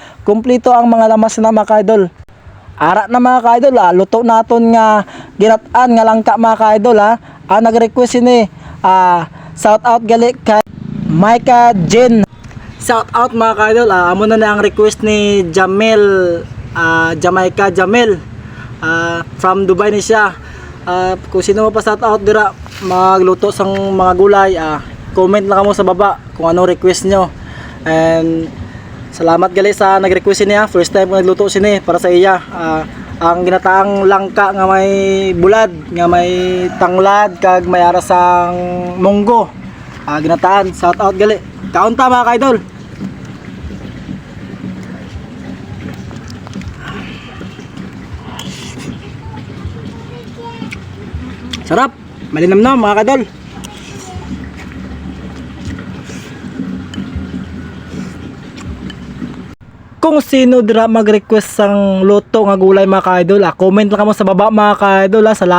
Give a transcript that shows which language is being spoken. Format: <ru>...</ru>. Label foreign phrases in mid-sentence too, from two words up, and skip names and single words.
<hil>Kumpleto ang mga lamas na mga ka-idol. Ara na mga ka-idol, luto naton nga ginat-an nga langka mga ka-idol ha. Nag-request ini,</hil> <en>shout out</en> <hil>gali kay Micah Jen.</hil> <en>Shout out</en> <hil>mga ka-idol, amo na ang request ni Jamel, Jamaica Jamel, from Dubai ni siya. Kung sino mo pa</hil> <en>shout out</en> <hil>dira magluto sang mga gulay, comment lang mo sa baba kung anong request nyo. And salamat gali sa nag-request niya,</hil> <en>first time</en> <hil>ko nagluto sini para sa iya. Ang ginataang langka nga may bulad, nga may tanglad, kag may arasang munggo, ginataan.</hil> <en>Shout out</en> <hil>gali, kaunta mga ka-idol. Sarap, malinamnam mga kadol. Kung sino dira mag-request sang luto nga gulay mga ka-idol, comment lang mo sa baba mga ka-idol.</hil>